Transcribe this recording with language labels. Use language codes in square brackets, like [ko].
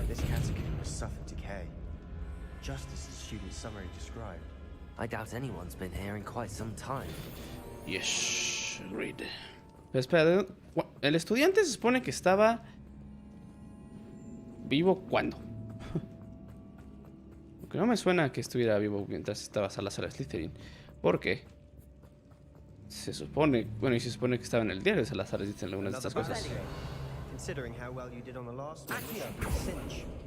[en] This catacomb has suffered decay, just as the student's summary described. I doubt anyone's been here in quite some time. Yes, agreed. [es] Pero espera, el estudiante se supone que estaba vivo ¿cuándo? Porque no me suena que estuviera vivo mientras estaba Salazar Slytherin. Porque se supone, bueno, y se supone que estaba en el diario de Salazar Slytherin algunas de estas cosas. [en] Considering how well you did on the last one, cinch.